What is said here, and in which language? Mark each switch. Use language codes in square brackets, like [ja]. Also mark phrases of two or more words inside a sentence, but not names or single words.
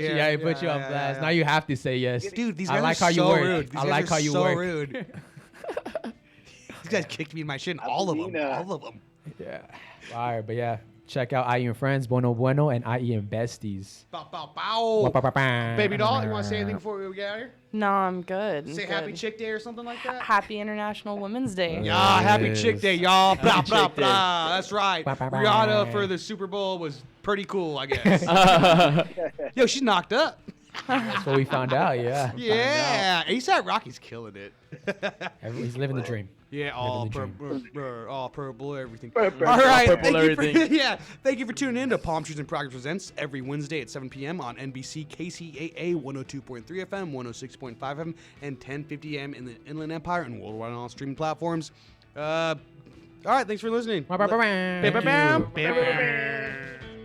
[en] you, air. yeah, he put you on blast. yeah. Now you have to say yes. Dude, these I guys like are how you so work. rude. These I guys like are how you so work. rude. These guys kicked me in my shit, all of them. Argentina. All of them. Yeah. Fire. But yeah, check out IE and Friends, Bueno Bueno, and IE and Besties. Bow, bow, bow. Ba-ba-ba-bam. Baby doll, you want to say anything before we get out of here? No, I'm good. I'm Say good. Happy Chick Day or something like that? Happy International Women's Day. Yeah, Happy Yes. Chick Day, y'all. Blah, blah, Chick Day. blah. That's right. Blah, blah, blah. Rihanna for the Super Bowl was pretty cool, I guess. Yo, she's knocked up. That's what we found out. Yeah. Yeah. ASAP Rocky's killing it. He's living the dream. Yeah, all Living the purple, everything. Purple. All right, Purple thank you for, everything. thank you for tuning in to Palm Trees and Progress Presents every Wednesday at 7 p.m. on NBC KCAA 102.3 FM, 106.5 FM, and 1050 AM in the Inland Empire and worldwide on all streaming platforms. All right, thanks for listening. Ba-ba-ba-bam. Bam, bam, Thank you. bam, bam, bam.